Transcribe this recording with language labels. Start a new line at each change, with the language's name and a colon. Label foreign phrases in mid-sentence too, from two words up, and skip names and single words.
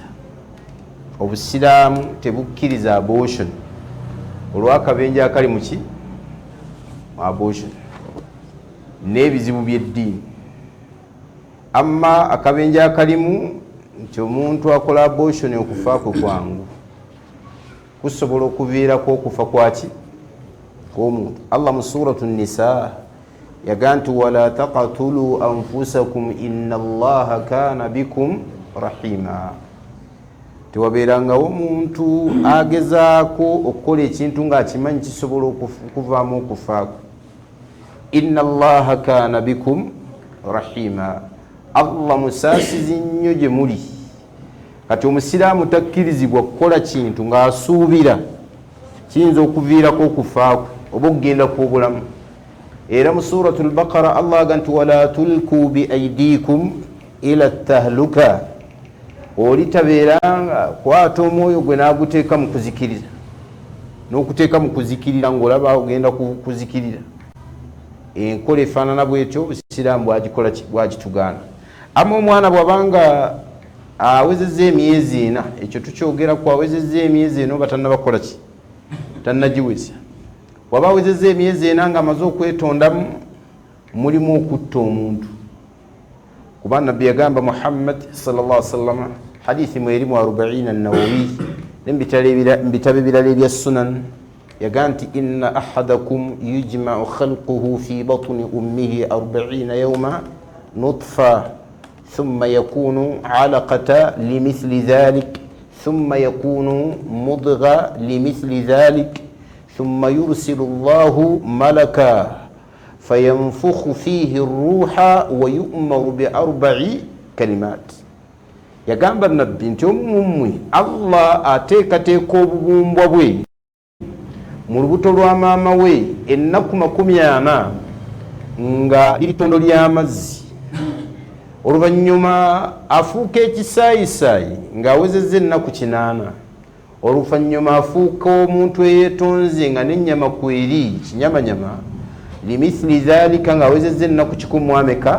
Ganda: Obusiraamu tebukkiriza abortion olw'akabenje akali mu ki mu abortion n'ebizibu by'eddiini. Amma akabenje akalimu nti omuntu akola abortion okufa kwe kwangu kusobola okuviirako okufa kwaki kw'omuntu.
Arabic: Allah
Ganda: mu suratu Nisaa yagaa nti
Arabic: ولا تقتلوا أنفسكم إن الله كان بكم رحيما.
Ganda: Tewabeerangawo omuntu agezaako okukola ekintu ng'akimanyi kisobola okuvaamu okufaako.
Arabic: إن الله كان بكم رحيما.
Ganda: Allah musaasizi nnyo gye muli. Kati omusiraamu takkirizibwa kukola kintu ng'asuubira kiyinza okuviirako okufaako oba okugenda kw'obulamu. Era mu suratul Baqara Allah aga nti
Arabic: ولا تلقوا بأيديكم إلى التهلكة.
Ganda: Oli tabeeranga kwata omwoyo gwe n'aguteeka mu kuzikirira, n'okuteeka mu kuzikirira ng'olaba ogenda kuzikirira. Enkola efaanana bwetyo Obusiraamu bwagitugaana. Amma omwana bw'abanga awezezza emyezi ena, ekyo tukyogeraku, awezezza emyezi ena oba tannabakola ki, tannagiweza. Waba awezezza emyezi ena ng'amaze okwetondamu, mulimu okutta omuntu. Kuba Nabbi yagamba Muhammad
Arabic: صلى الله عليه وسلم
Ganda: hadithi mu erimu 40 an-Nawawi n'ebitabo ebirala ebya Sunan yagaa nti
Arabic: إن أحدكم يجمع خلقه في بطن أمه 40 يوما نطفة ثم يكون علقة لمثل ذلك ثم يكون مضغة لمثل ذلك ثم يرسل الله ملكا فينفخ فيه الروح ويؤمر بأربع كلمات. يقام النبي انتم ممي الله
Ganda: ateekateeka obubumbwa bwe mu lubuto lwa maama we ennaku 40 nga liritondo ly'amazzi, oluvannyuma afuuka ekisaayisaayi ng'awezezza ennaku 8, oluvannyuma afuuka omuntu eyeetonze nga n'ennyama kweri kinyamanyama
Arabic: لمثل ذلك
Ganda: ng'awezezza ennaku 100.